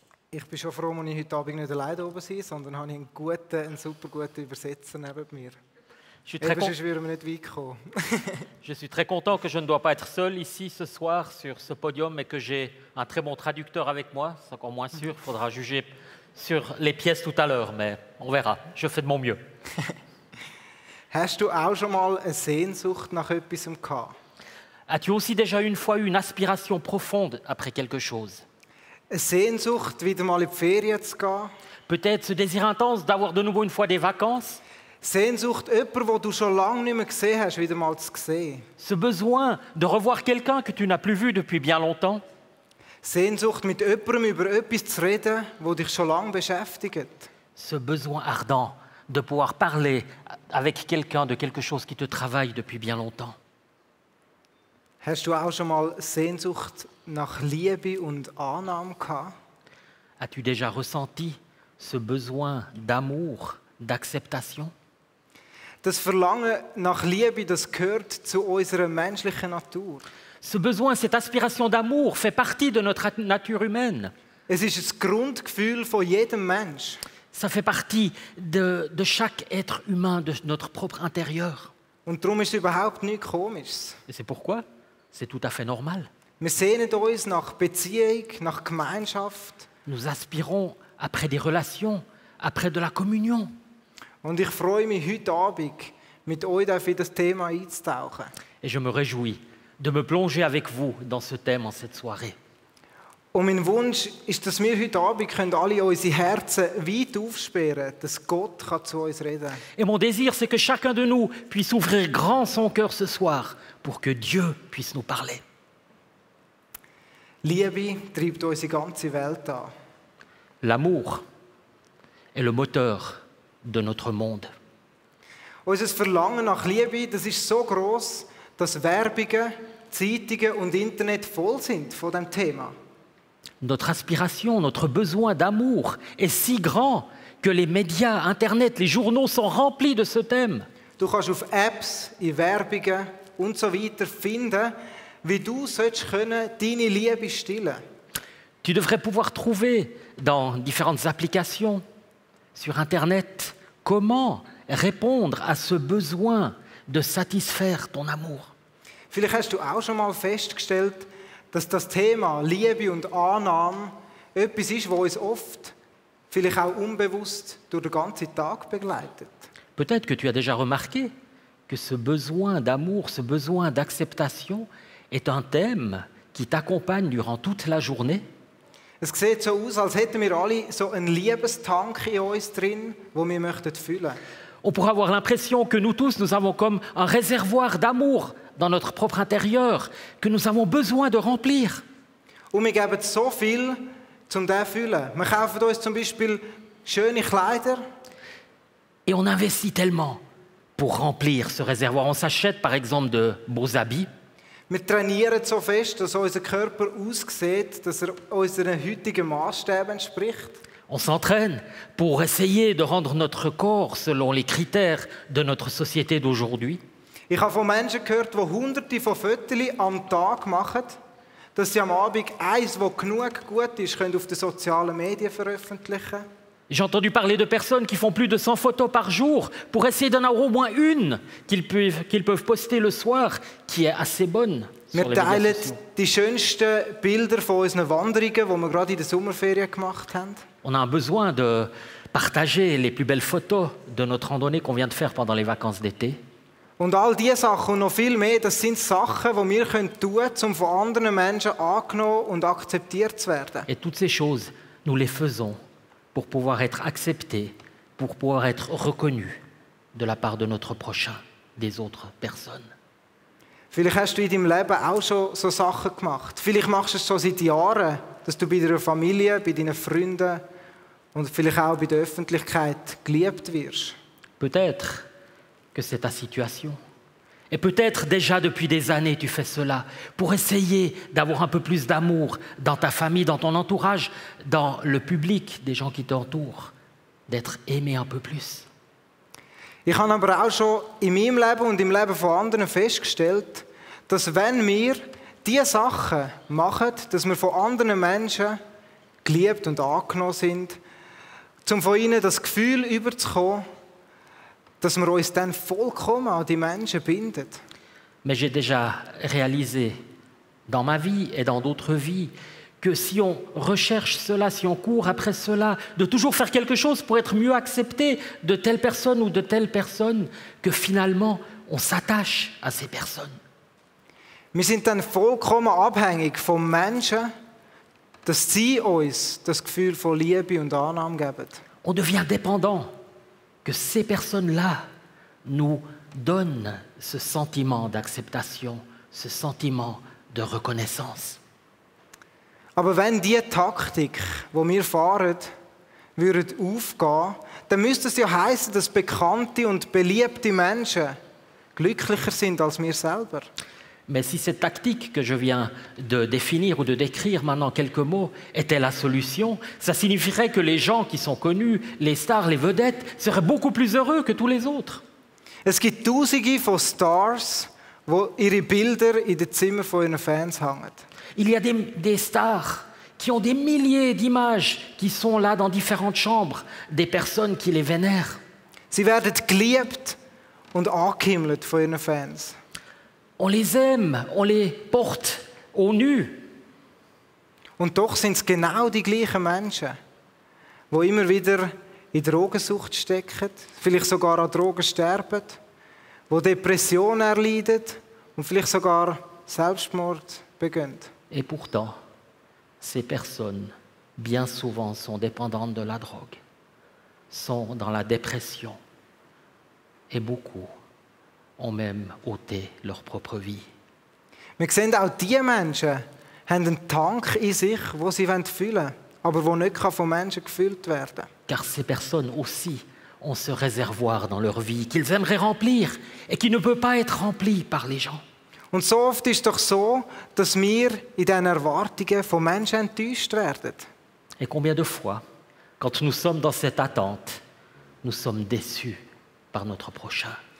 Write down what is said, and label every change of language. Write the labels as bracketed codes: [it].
[de] Ich bin schon froh, dass ich heute Abend nicht alleine oben bin, sondern habe einen super guten Übersetzer neben mir. Sonst würden wir nicht weit kommen. [fr] Je suis très content que je ne dois pas être seul ici ce soir sur ce podium, mais que j'ai un très bon traducteur avec moi. C'est encore moins sûr, il faudra juger sur les pièces tout à l'heure, mais on verra. Je fais de mon mieux. [de] Hast du auch schon mal eine Sehnsucht nach etwas gehabt? [fr] As-tu aussi déjà une fois eu une aspiration profonde après quelque chose? [de] Eine Sehnsucht, wieder mal in die Ferien zu gehen? [fr] Peut-être ce désir intense d'avoir de nouveau une fois des vacances? [de] Sehnsucht, jemanden, den du schon lange nicht mehr gesehen hast, wieder mal zu sehen. [fr] Ce besoin de revoir quelqu'un que tu n'as plus vu depuis bien longtemps? [de] Sehnsucht, mit jemandem über etwas zu reden, das dich schon lange beschäftigt. [fr] ce besoin ardent de pouvoir parler avec quelqu'un de quelque chose qui te travaille depuis bien longtemps. [de] Hast du auch schon mal Sehnsucht nach Liebe und Annahme gehabt? [fr] As-tu déjà ressenti ce besoin d'amour, d'acceptation? [de] Das Verlangen nach Liebe, das gehört zu unserer menschlichen Natur. [fr] Ce besoin, cette aspiration d'amour fait partie de notre nature humaine. [de] Es ist das Grundgefühl von jedem Mensch. [fr] Ça fait partie de chaque être humain, de notre propre intérieur. [de] Und darum ist es überhaupt nichts Komisches. [fr] Et c'est pourquoi c'est tout à fait normal. [de] Wir sehnen uns nach Beziehung, nach Gemeinschaft. [fr] Nous aspirons après des relations, après de la communion. [de] Und ich freue mich heute Abend, mit euch in das Thema einzutauchen. [fr] Et je me réjouis de me plonger avec vous dans ce thème en cette soirée. [de] Und mein Wunsch ist, dass wir heute Abend alle unsere Herzen weit aufsperren, dass Gott zu uns reden kann. [fr] Et mon désir, c'est que chacun de nous puisse ouvrir grand son cœur ce soir pour que Dieu puisse nous parler. [de] Liebe treibt unsere ganze Welt an. [fr] L'amour est le moteur de notre monde. [de] Unser Verlangen nach Liebe, das ist so gross, dass Werbungen, Zeitungen und Internet voll sind von diesem Thema. [fr] Notre aspiration, notre besoin d'amour est si grand que les médias, Internet, les journaux sont remplis de ce thème. [de] Du kannst auf Apps, in Werbungen und so weiter finden, wie du deine Liebe stillen. [fr] Tu devrais pouvoir trouver dans différentes applications sur Internet comment répondre à ce besoin de satisfaire ton amour. [de] Vielleicht hast du auch schon mal festgestellt, dass das Thema Liebe und Annahme etwas ist, was uns oft, vielleicht auch unbewusst, durch den ganzen Tag begleitet. [fr] Peut-être que tu as déjà remarqué que ce besoin d'amour, ce besoin d'acceptation est un thème qui t'accompagne durant toute la journée. [de] Es sieht so aus, als hätten wir alle so einen Liebestank in uns drin, den wir möchten füllen. [fr] On pourrait avoir l'impression que nous tous, nous avons comme un réservoir d'amour dans notre propre intérieur, que nous avons besoin de remplir. [de] Und wir geben so viel, um den zu füllen. Wir kaufen uns zum Beispiel schöne Kleider. [fr] Et on investit tellement pour remplir ce réservoir. On s'achète par exemple de beaux habits. [de] Wir trainieren so fest, dass unser Körper aussieht, dass unseren heutigen Maßstäben entspricht. [fr] On s'entraîne pour essayer de rendre notre corps selon les critères de notre société d'aujourd'hui. [de] Ich habe von Menschen gehört, die hunderte von Fotos am Tag machen, dass sie am Abend eins, das genug gut ist, auf den sozialen Medien veröffentlichen können. [fr] J'ai entendu parler de personnes qui font plus de 100 photos par jour pour essayer d'en avoir au moins une qu'ils peuvent poster le soir, qui est assez bonne sur [de] Wir [fr] les médias [de] teilen [fr] sociaux. [de] die schönsten Bilder von unseren Wanderungen, die wir gerade in der Sommerferien gemacht haben. [fr] On a un besoin de partager les plus belles photos de notre randonnée qu'on vient de faire pendant les vacances d'été. [de] Und all diese Sachen und noch viel mehr, das sind Sachen, die wir tun können, um von anderen Menschen angenommen und akzeptiert zu werden. [fr] Et toutes ces choses, nous les faisons pour pouvoir être acceptés, pour pouvoir être reconnus de la part de notre prochain, des autres personnes. [de] Vielleicht hast du in deinem Leben auch schon so Sachen gemacht. Vielleicht machst du es schon seit Jahren, dass du bei deiner Familie, bei deinen Freunden und vielleicht auch bei der Öffentlichkeit geliebt wirst. [fr] Peut-être que c'est ta situation. Et peut-être déjà depuis des années tu fais cela pour essayer d'avoir un peu plus d'amour dans ta famille, dans ton entourage, dans le public des gens qui t'entourent, d'être aimé un peu plus. [de] Ich habe aber auch schon in meinem Leben und im Leben von anderen festgestellt, dass wenn wir diese Sachen machen, dass wir von anderen Menschen geliebt und angenommen sind, um von ihnen das Gefühl überzukommen, dass wir uns dann vollkommen an die Menschen binden. [fr] Mais j'ai déjà réalisé dans ma vie et dans d'autres vies que si on recherche cela, si on court après cela, de toujours faire quelque chose pour être mieux accepté de telle personne ou de telle personne, que finalement on s'attache à ces personnes. [de] Wir sind dann vollkommen abhängig von Menschen, dass sie uns das Gefühl von Liebe und Annahme geben. [fr] On devient dépendant, que ces personnes-là nous donnent ce sentiment d'acceptation, ce sentiment de reconnaissance. [de] Aber wenn diese Taktik, die wir fahren, würden aufgehen, dann müsste es ja heißen, dass bekannte und beliebte Menschen glücklicher sind als wir selber. [fr] Mais si cette tactique que je viens de définir ou de décrire maintenant quelques mots était la solution, ça signifierait que les gens qui sont connus, les stars, les vedettes, seraient beaucoup plus heureux que tous les autres. [de] Es gibt Tausende von Stars, die ihre Bilder in den Zimmern von ihren Fans hängen. [fr] Il y a des stars qui ont des milliers d'images qui sont là dans différentes chambres, des personnes qui les vénèrent. [de] Sie werden geliebt und angehimmelt von ihren Fans. [fr] On les aime, on les porte au nu. [de] Und doch sind es genau die gleichen Menschen, die immer wieder in Drogensucht stecken, vielleicht sogar an Drogen sterben, die Depressionen erleiden und vielleicht sogar Selbstmord begehen. [fr] Et pourtant, ces personnes, bien souvent, sont dépendantes de la drogue, sont dans la dépression, et beaucoup ont même ôté leur propre vie. [de] Wir sehen auch, diese Menschen haben einen Tank in sich, den sie füllen wollen, aber der nicht von Menschen gefüllt werden kann. [fr] Car ces personnes aussi ont ce réservoir dans leur vie qu'ils aimeraient remplir et qui ne peut pas être rempli par les gens. [de] Und so oft ist es doch so, dass wir in diesen Erwartungen von Menschen enttäuscht werden. [fr] Et combien de fois, quand nous sommes dans cette attente, nous sommes déçus par notre prochain.